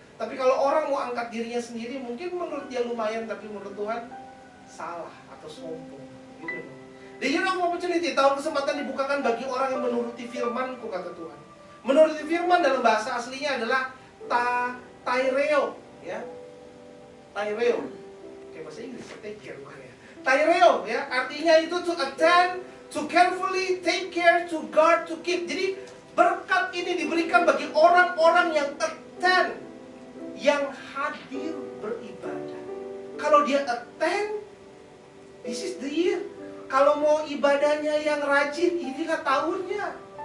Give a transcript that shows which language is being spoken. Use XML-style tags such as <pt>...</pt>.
<id>Tapi kalau orang mau angkat dirinya sendiri, mungkin menurut dia lumayan, tapi menurut Tuhan salah atau sombong. Gitu.</id> <en>The year of opportunity,</en> <id>tahun kesempatan dibukakan bagi orang yang menuruti firman-Ku, kata Tuhan. Menuruti firman dalam bahasa aslinya adalah taireo, ya. Taireo. Kayak bahasa Inggris,</id> <en>take care</en> <id>bukan ya. Taireo, ya, artinya itu</id> <en>to attend, to carefully take care, to guard, to keep.</en> <id>Jadi berkat ini diberikan bagi orang-orang yang attend, yang hadir beribadah. Kalau dia attend,</id> <en>this is the year.</en> <id>Kalau mau ibadahnya yang rajin, inilah tahunnya.</id>